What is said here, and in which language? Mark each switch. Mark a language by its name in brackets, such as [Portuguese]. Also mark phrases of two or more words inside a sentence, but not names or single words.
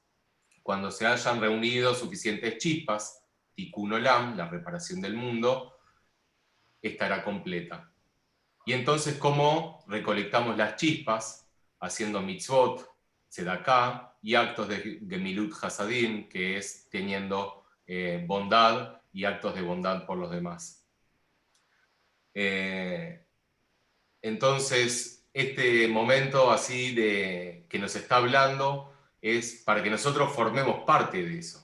[Spanish] Cuando se hayan reunido suficientes chispas, [Hebrew] תיקון עולם, [Spanish] la reparación del mundo, estará completa. Y entonces, ¿cómo recolectamos las chispas? Haciendo [Hebrew] מצוות, צדקה, [Spanish] y actos de [Hebrew] גמילות חסדים, [Spanish] que es teniendo bondad y actos de bondad por los demás. Entonces, este momento así que nos está hablando es para que nosotros formemos parte de eso.